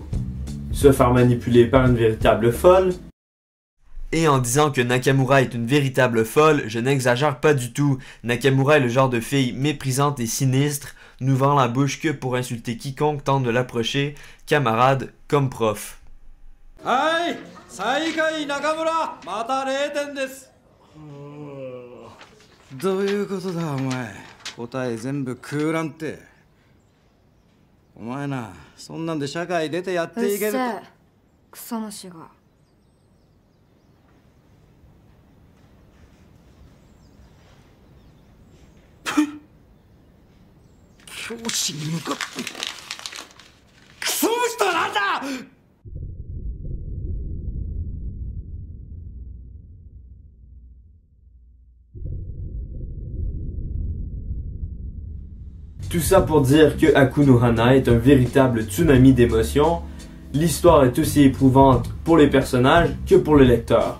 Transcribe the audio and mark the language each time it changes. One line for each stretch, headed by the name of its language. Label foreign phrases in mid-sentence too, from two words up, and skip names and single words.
French: Se faire manipuler par une véritable folle? Et en disant que Nakamura est une véritable folle, je n'exagère pas du tout. Nakamura est le genre de fille méprisante et sinistre, n'ouvrant la bouche que pour insulter quiconque tente de l'approcher, camarade comme prof. Aïe!
Japanese: 最下位中村また0点です。どういうことだお前。答え全部空欄って。お前な、そんなんで社会出てやっていける。うっせえ、クソ虫が。教師に向かってクソ虫とはなんだ。
French: Tout ça pour dire que Aku no Hana est un véritable tsunami d'émotions. L'histoire est aussi éprouvante pour les personnages que pour le lecteur.